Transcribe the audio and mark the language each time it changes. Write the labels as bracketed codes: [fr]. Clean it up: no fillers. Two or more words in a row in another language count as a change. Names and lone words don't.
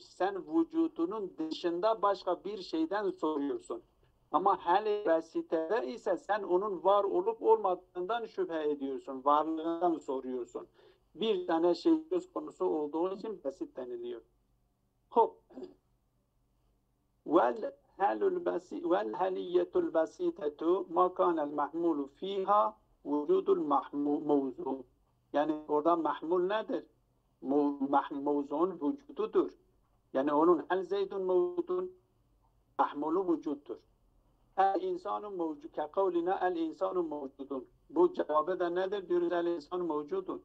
[tr] Sen vücudunun dışında başka bir şeyden soruyorsun. Ama hele basitede ise sen onun var olup olmadığından şüphe ediyorsun. Varlığından soruyorsun. Bir tane şey söz konusu olduğu için basit deniliyor. Hop. [ar] وَالْهَلِيَّةُ الْبَسِيطَةُ مَا كَانَ الْمَحْمُولُ ف۪يهَا وُجُودُ الْمَوْزُونَ. [tr] Yani orada mahmul nedir? Mevzuun vücududur. Yani onun [ar] هل زيد موجود [tr] mahmulu vücuttur. [ar] الإنسان موجود. كقولنا الإنسان موجود. [tr] Bu cevabı da nedir? Diyoruz [ar] الإنسان موجود.